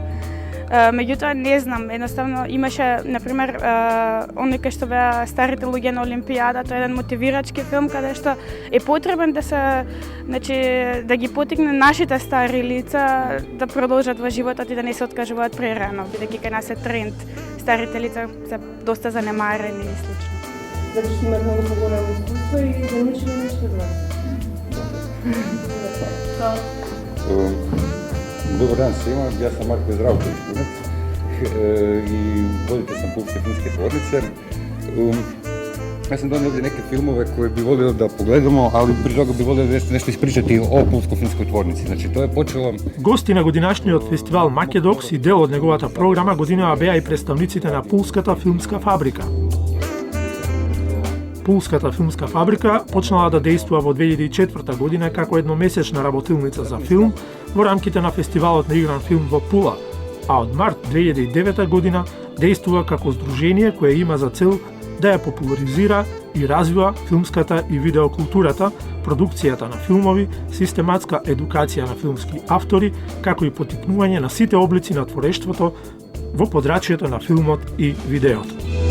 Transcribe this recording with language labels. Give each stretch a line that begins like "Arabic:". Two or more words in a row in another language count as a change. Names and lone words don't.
Macedonian: Меѓутоа не знам, едноставно имаше, например, оној кај што беа старите луѓе на Олимпијада, тоа е еден мотивирачки филм каде што е потребен да се, значи, да ги потикне нашите стари лица да продолжат во животот и да не се откажуваат прерано, бидејќи кај нас е тренд, старите лица се доста занемарени и слично.
Croatian: Zato što imate mnogo pogovorno iskustvo i da niče nešto od vas. Dobar dan svima, ja sam Marko Zdravković Punac i voditelj sam Pulske filmske tvornice. Ja sam donio ovdje neke filmove koje bi volio da pogledamo, ali prije toga bi volio nešto ispričati o Pulskoj filmskoj tvornici. Znači, to je počelo...
Macedonian: Гости на годинашниот фестивал Македокс и дел од неговата програма годинава беа и представниците на Пулската филмска фабрика. Пулската филмска фабрика почнала да дејствува во 2004 година како едномесечна работилница за филм во рамките на фестивалот на игран филм во Пула, а од март 2009 година дејствува како здружение кое има за цел да ја популаризира и развива филмската и видеокултурата, продукцијата на филмови, систематска едукација на филмски автори, како и потикнување на сите облици на творештвото во подрачјето на филмот и видеото.